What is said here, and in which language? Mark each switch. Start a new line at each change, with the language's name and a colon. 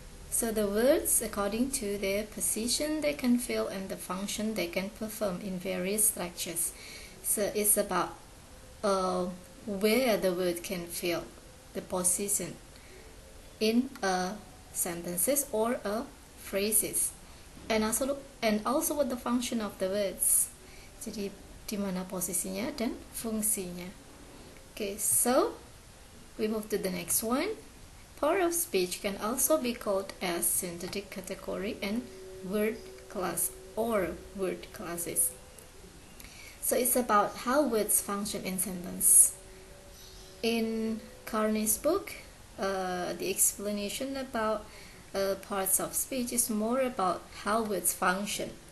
English: So the words, according to their position they can fill and the function they can perform in various structures. So it's about where the word can fill the position in sentences or phrases. And also what the function of the words.
Indonesian: Jadi di mana posisinya dan fungsinya.
English: Okay, so we move to the next one. Part of speech can also be called as syntactic category and word class or word classes. So it's about how words function in sentence. In Carnie's book, the explanation about parts of speech is more about how words function.